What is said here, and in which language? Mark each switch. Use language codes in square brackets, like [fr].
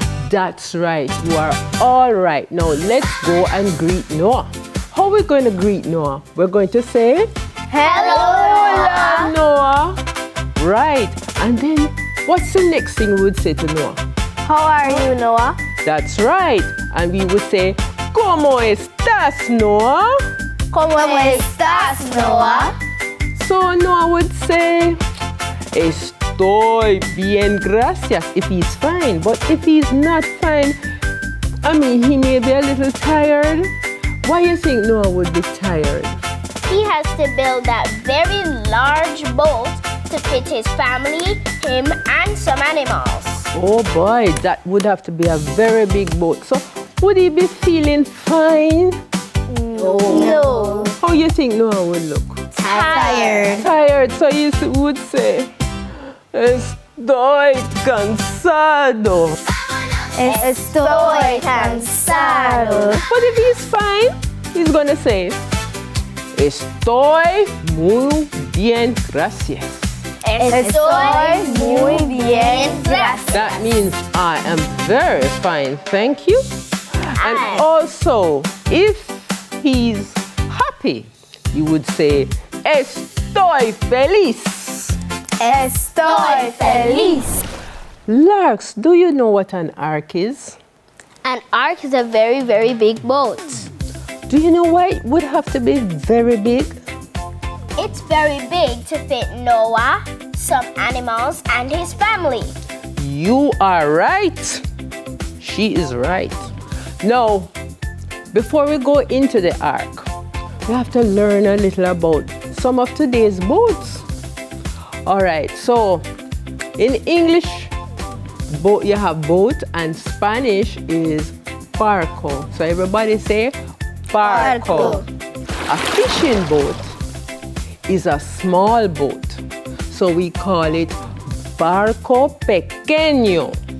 [en] That's right. You are all right. Now let's go and greet Noah. How are we going to greet Noah? We're going to say, Hello, Noah. Right. And then what's the next thing we would say to Noah? How are you, Noah? That's right. And we would say, [es] ¿Cómo estás, Noah? ¿Cómo estás, Noah? [en] So Noah would say, [es] Estoy bien, gracias, [en] if he's fine. But if he's not fine, I mean, he may be a little tired. Why do you think Noah would be tired? He has to build that very large boat to fit his family, him, and some animals. Oh boy, that would have to be a very big boat. So would he be feeling fine? No. How you think Noah would look? Tired. Tired, so you would say, [es] Estoy cansado. Estoy cansado. [en] But if he's fine, he's gonna say, [es] Estoy muy bien, gracias. Estoy muy bien, gracias. [en] That means I am very fine, thank you. And also, if he's happy, you would say, [es] Estoy feliz. Estoy feliz. [en] Larks, do you know what an ark is? An ark is a very, very big boat. Do you know why it would have to be very big? It's very big to fit Noah, some animals, and his family. You are right. She is right. Now, before we go into the ark, we have to learn a little about some of today's boats. All right, so in English, you have boat, and Spanish is barco. So everybody say barco. A fishing boat is a small boat. So we call it [es] barco pequeño.